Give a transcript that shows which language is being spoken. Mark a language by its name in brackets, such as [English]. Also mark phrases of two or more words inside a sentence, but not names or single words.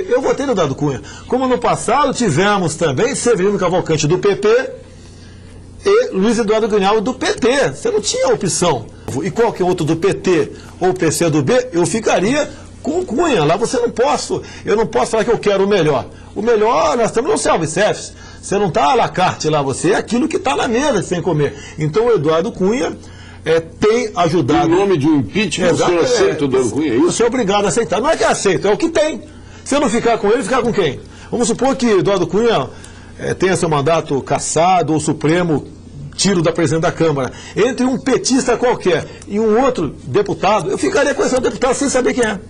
[Portuguese] Eu votei no Eduardo Cunha. Como no passado tivemos também Severino Cavalcante, do PP, e Luiz Eduardo Gunhalmo, do PT. Você não tinha opção. E qualquer outro do PT ou PCdoB, eu ficaria com o Cunha. Lá eu não posso falar que eu quero o melhor. O melhor, nós estamos no self-service. Você não está [French] à la carte [Portuguese] lá, você é aquilo que está na mesa sem comer. Então o Eduardo Cunha tem ajudado. Em nome de um impeachment, o senhor aceita o Eduardo Cunha, é isso? Você é obrigado a aceitar. Não é que aceita, é o que tem. Se eu não ficar com ele, ficar com quem? Vamos supor que Eduardo Cunha tenha seu mandato cassado, ou Supremo tiro da presidente da Câmara, entre um petista qualquer e um outro deputado, eu ficaria com esse deputado sem saber quem é.